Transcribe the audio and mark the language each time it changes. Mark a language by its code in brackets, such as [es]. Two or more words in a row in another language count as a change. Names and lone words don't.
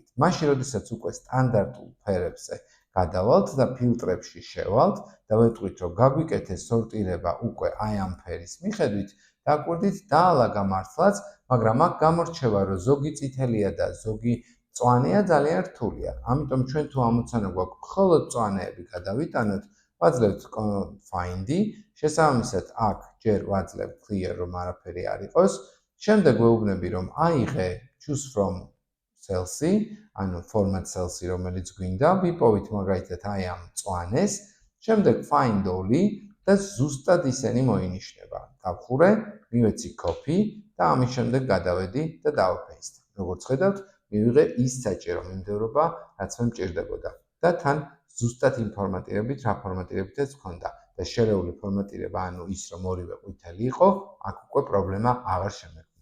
[ka] მაშინ, როდესაც უკვე სტანდარტულ ფერებზე გადავალთ და ფილტრებში შევალთ და ვეტყვით, რომ გაგვიკეთეს სორტირება უკვე აი ამ ფერის მიხედვით, დაკვირდით დაალაგა მართლაც, მაგრამ აქ გამორჩევა, რომ ზოგი წითელია და ზოგი მწვანეა ძალიან რთულია. ამიტომ ჩვენ თუ ამოცანა გვაქვს მხოლოდ მწვანეები გადავიტანოთ, ვაძლევთ find-ი, შესაბამისად აქ ჯერ ვაძლევ clear, რომ არაფერი არ იყოს. შემდეგ ვეუბნები, რომ აიღე [en] choose from cells-ი, [ka] ანუ [en] format cells-ი, [ka] რომელიც გვინდა, ვიპოვით მაგალითად აი ამ მწვანეს, შემდეგ [en] find all-ი [ka] და ზუსტად ისენი მოინიშნება. დავხურე, მივეცი copy და ამის შემდეგ გადავედი და დავpaste. როგორც ხედავთ, მივიღე ის საჭირო მიმდევრობა, რაც მე მჭირდებოდა. და თან ზუსტად იმ ფორმატირებით, რა ფორმატირებითაც ჰქონდა. და შერეული ფორმატირება, ანუ ის, რომ ორივე ყვითელი იყო, აქ უკვე პრობლემა აღარ შემექმნა.